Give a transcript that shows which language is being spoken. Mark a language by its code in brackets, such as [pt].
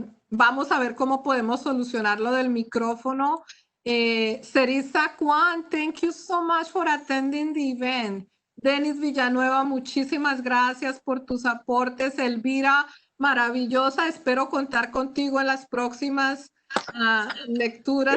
[es] Vamos a ver cómo podemos solucionar lo del micrófono. [en] Cerisa Kwan, thank you so much for attending the event. [es] Denis Villanueva, muchísimas gracias por tus aportes. Elvira, maravillosa. Espero contar contigo en las próximas lecturas.